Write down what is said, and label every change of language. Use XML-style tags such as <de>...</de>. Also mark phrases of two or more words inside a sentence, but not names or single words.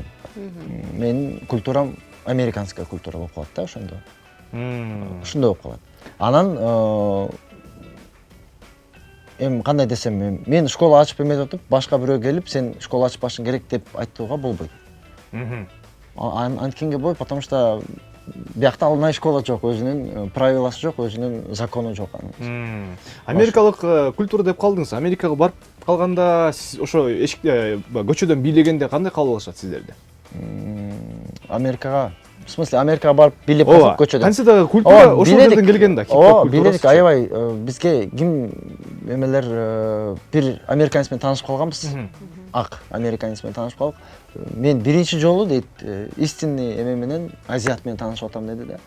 <ky>Менин культурам</ky> <ru>американская культура</ru> <ky>болуп калат да ошондо. Ушундай болуп калат. Анан эми кандай десем, мен школа ачып эметип атып, башка бирөө келип, сен школа ачпашың керек деп айтууга болбойт. Анткенге болбойт,</ky> <ru>потому что</ru> <ky>биякта алынай школа жок, өзүнүн правиласы жок, өзүнүн закону жок. Америкалык культура деп калдыңыз. Америкага барып калганда сиз ошо эшикте көчөдөн бийлегенде кандай кабыл алышат сиздерди? Америкага,</ky> <ru>в смысле,</ru> <ky>Америкага барып бийлеп калсак көчөдөн. Кантседагы культура ошол жерден келген да. Бийледик, аябай бизге ким эмелер бир американец менен таанышып калганбыз. Ак американец менен таанышып калдык. Мен биринчи жолу дейт, истинный эме менен азиат менен таанышып атам деди да.</ky>